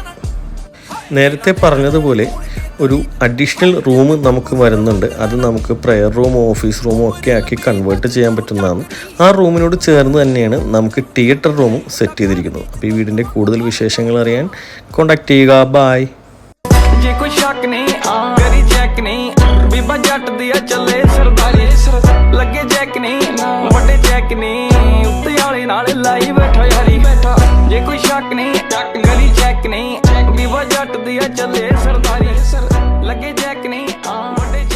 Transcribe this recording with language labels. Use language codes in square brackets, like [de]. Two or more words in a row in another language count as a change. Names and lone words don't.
[ml] നേരത്തെ പറഞ്ഞതുപോലെ ഒരു [en] additional room [ml] നമുക്ക് വരുന്നുണ്ട്. അത് നമുക്ക് [en] prayer room office room [ml] ഒക്കെ ആക്കി കൺവേർട്ട് ചെയ്യാൻ പറ്റുന്നതാണ്. ആ റൂമിനോട് ചേർന്ന് തന്നെയാണ് നമുക്ക് [en] theatre room [ml] സെറ്റ് ചെയ്തിരിക്കുന്നത്. അപ്പോൾ ഈ വീടിൻ്റെ കൂടുതൽ വിശേഷങ്ങൾ അറിയാൻ കോൺടാക്ട് ചെയ്യുക. ബായ്. [pa] ਜੇ ਕੋਈ ਸ਼ੱਕ ਨਹੀਂ ਗਲੀ ਚੈੱਕ ਨਹੀਂ ਬੀਬਾ ਜੱਟ ਦੀ ਚੱਲੇ ਸਰਦਾਰੀ ਲੱਗੇ ਜੈਕ ਨਹੀਂ